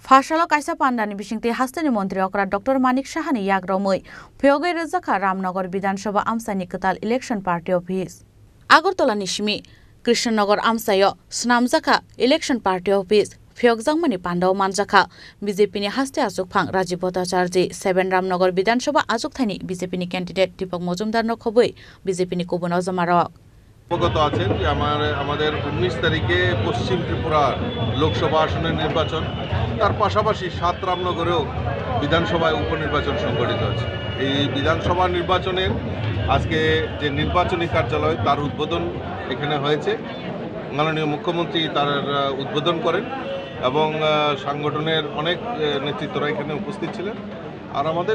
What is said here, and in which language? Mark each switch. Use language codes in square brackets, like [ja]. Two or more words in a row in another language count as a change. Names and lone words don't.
[trp] Phashalo kaisa pandani bisingte hastani mantri okra Dr. Manik Shahani yagromoi Phyogai Rezaka Ramnagar Bidhan Sabha Amsani Katal Election Party Office Agartala Nishmi Krishnanagar Amsayo Snamzaka Election Party Office Phyogjangmani Pandao Manjaka BJP ni haste azuk phang Rajiv Bhattacharya 7 Ramnagar Bidhan Sabha azuk thani BJP ni candidate Deepak Mojumdar no khoboi BJP ni Kubuna Jamarok [bn] অবগত আছেন যে আমাদের 19 তারিখে পশ্চিম ত্রিপুরার লোকসভা আসনের নির্বাচন তার পাশাপাশি 7 রামনগরেও বিধানসভায় উপনির্বাচন সংগঠিত হয়েছে এই বিধানসভা নির্বাচনের আজকে যে নির্বাচনী কার্যালয় তার উদ্বোধন এখানে হয়েছে মাননীয় মুখ্যমন্ত্রী তার উদ্বোধন করেন এবং সংগঠনের অনেক নেতৃত্বরা এখানে উপস্থিত ছিলেন আর আমাদের